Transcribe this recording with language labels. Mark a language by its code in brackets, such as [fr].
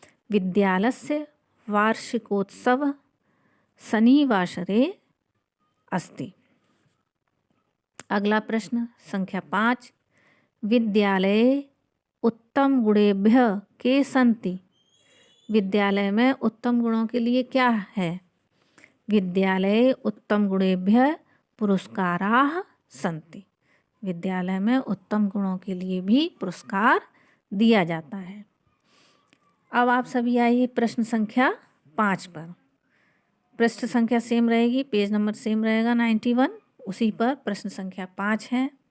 [sa] विद्यालयस्य वार्षिकोत्सव शनिवासरे अस्ति। [hi] अगला प्रश्न संख्या 5। [sa] विद्यालये उत्तम गुणेभ्यः के सन्ति? [hi] विद्यालय में उत्तम गुणों के लिए क्या है? [sa] विद्यालये उत्तम गुणेभ्यः पुरस्काराः सन्ति। [hi] विद्यालय में उत्तम गुणों के लिए भी पुरस्कार दिया जाता है। अब आप सभी आइए प्रश्न संख्या 5 पर। पृष्ठ संख्या सेम रहेगी, पेज नंबर सेम रहेगा 91, उसी पर प्रश्न संख्या 5 है।